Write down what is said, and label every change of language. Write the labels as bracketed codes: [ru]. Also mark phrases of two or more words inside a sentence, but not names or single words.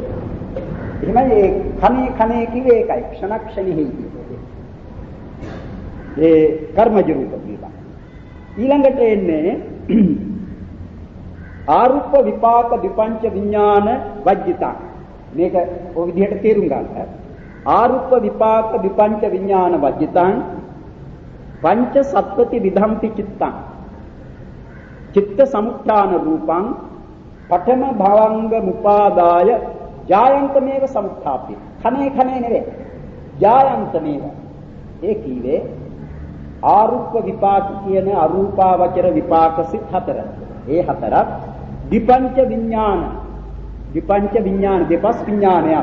[si] එහෙමයි ඒ කණේ කිව්වේ ඒකයි ක්ෂණක්ෂණෙහි. ඒ කර්මජ රූප කියලා. ඊළඟට එන්නේ [pi] ආරුප්ප විපාක විපංච විඥාන වජ්ජිතා. [si] මේක ඔය විදිහට තේරුම් ගන්න. [pi] ආරුප්ප විපාක විපංච විඥාන වජ්ජිතං පංච සත්පති විධම්පි චිත්තං චිත්ත සමුත්ථාන රූපං පඨම භවංග මුපාදාය ජායන්තමේව සමුත්ථාපි. [si] කනේ නෙවෙයි. ජායන්තමේව. ඒ කීවේ [pi] ආරුප්ප විපාක [si] කියන අරූපාවචර විපාක සිත් හතර. ඒ හතරක් [pi] විපංච විඥාන. විපංච විඥාන [si] දෙපස් විඥානයක්.